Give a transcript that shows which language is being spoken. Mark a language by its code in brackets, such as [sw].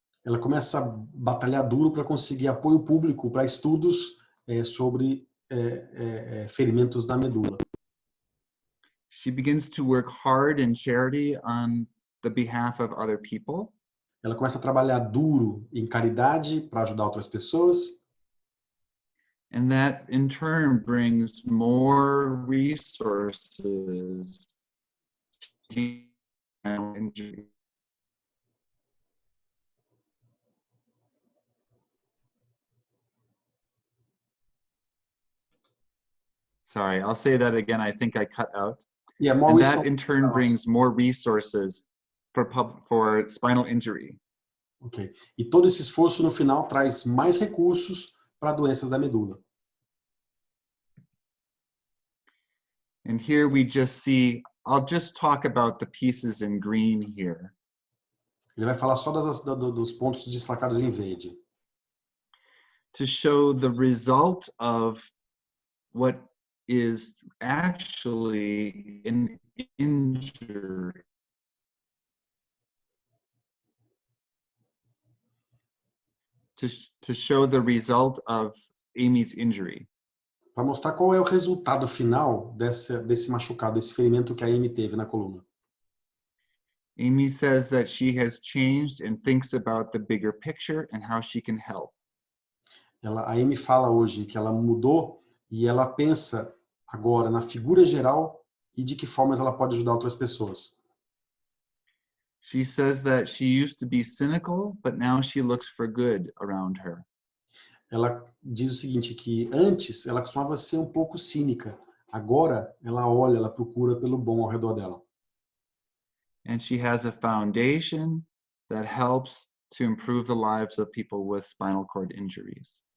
[pt] Ela começa a batalhar duro para conseguir apoio público para estudos sobre ferimentos da medula. [en] She begins to work hard in charity on the behalf of other people. [pt] Ela começa a trabalhar duro em caridade para ajudar outras pessoas. [en] And that in turn brings more resources to spinal injury. Sorry, I'll say that again. I think I cut out. Yeah, more and resources. That in turn brings more resources for spinal injury. Ok. [pt] E todo esse esforço no final traz mais recursos para doenças da medula. [en] And here we just see, I'll just talk about the pieces in green here. [pt] Ele vai falar só dos pontos destacados em verde. [en] To show the result of what is actually an injury. To show the result of Amy's injury. [pt] Para mostrar qual é o resultado final desse machucado, desse ferimento que a Amy teve na coluna. [en] Amy says that she has changed and thinks about the bigger picture and how she can help. [pt] A Amy fala hoje que ela mudou e ela pensa agora na figura geral e de que formas ela pode ajudar outras pessoas. [en] She says that she used to be cynical, but now she looks for good around her. [pt] Ela diz o seguinte, que antes ela costumava ser um pouco cínica. Agora ela olha, ela procura pelo bom ao redor dela. [en] And she has a foundation that helps to improve the lives of people with spinal cord injuries.